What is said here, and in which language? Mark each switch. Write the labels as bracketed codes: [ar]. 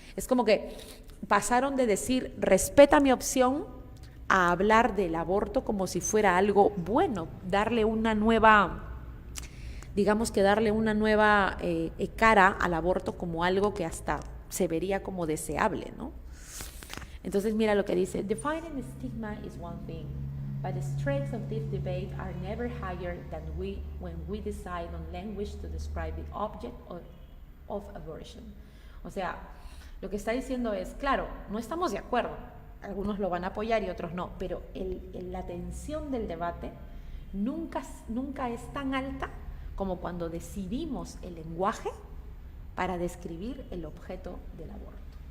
[es] Es como que pasaron de decir respeta mi opción a hablar del aborto como si fuera algo bueno, darle una nueva digamos que darle una nueva cara al aborto como algo que hasta se vería como deseable, ¿no? Entonces mira lo que dice: [en] defining stigma is one thing, but the stakes of this debate are never higher than when we decide on language to describe the object of abortion. [es] O sea, lo que está diciendo es, claro, no estamos de acuerdo, algunos lo van a apoyar y otros no, pero la tensión del debate nunca es tan alta como cuando decidimos el lenguaje para describir el objeto del aborto.